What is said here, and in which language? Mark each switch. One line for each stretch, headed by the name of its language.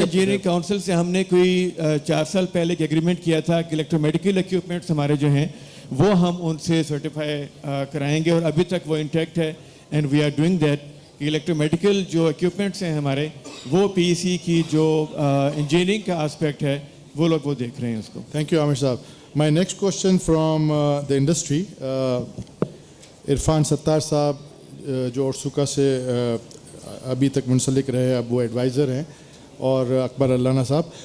Urdu: Engineering council سے ہم نے کوئی 4 سال پہلے ایک ایگریمنٹ کیا تھا کہ الیکٹرو میڈیکل اکوپمنٹس ہمارے جو ہیں وہ ہم ان سے سرٹیفائی کرائیں گے, اور ابھی تک وہ انٹیکٹ ہے.
English: and we are doing that
Urdu: کہ الیکٹرو میڈیکل جو اکوپمنٹس ہیں ہمارے وہ پی سی کی جو انجینئرنگ کا آسپیکٹ ہے وہ لوگ وہ دیکھ رہے ہیں اس کو.
English: Thank you, Amir Saab. My next question from the industry.
Urdu: Irfan ستار صاحب جو اورسوکا سے ابھی تک منسلک رہے, اب وہ ایڈوائزر ہیں, اور اکبر علانہ صاحب.